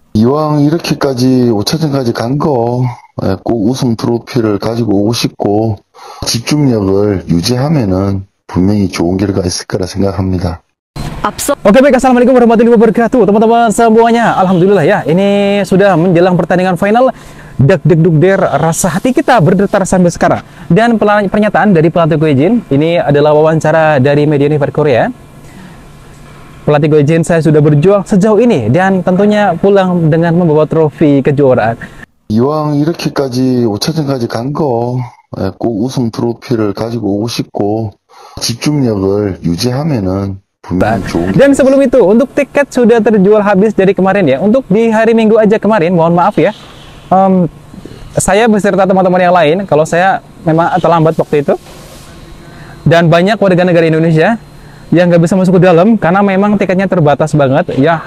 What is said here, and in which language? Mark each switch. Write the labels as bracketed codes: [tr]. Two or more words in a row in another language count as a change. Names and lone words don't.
[ko] 이왕 이렇게까지 5차전까지 간 거, 꼭 우승 트로피를 가지고 오고 싶고, 집중력을 유지하면은 분명히 좋은 결과가 있을 거라 생각합니다. [id] Oke baik, [ar] السلام عليكم ورحمة الله وبركاته [id] teman-teman semuanya. Alhamdulillah ya, ini sudah menjelang pertandingan final. Deg-deg-dugder, rasa hati kita berdetar sampai sekarang. Dan pernyataan dari pelatih Go Jin, ini adalah wawancara dari media Univer Korea. Pelatih Go Jin, saya sudah berjuang sejauh ini dan tentunya pulang dengan membawa trofi kejuaraan. [ko] 이왕 이렇게까지 5차전까지 간 거, 꼭 우승 트로피를 가지고 오고 싶고, 집중력을 유지하면은 분명히 좋은. [id] Dan sebelum itu, untuk tiket sudah terjual habis dari kemarin ya. Untuk di hari Minggu aja kemarin, mohon maaf ya. Saya beserta teman-teman yang lain, kalau saya memang terlambat waktu itu. Dan banyak warga negara Indonesia yang nggak bisa masuk ke dalam karena memang tiketnya terbatas banget ya.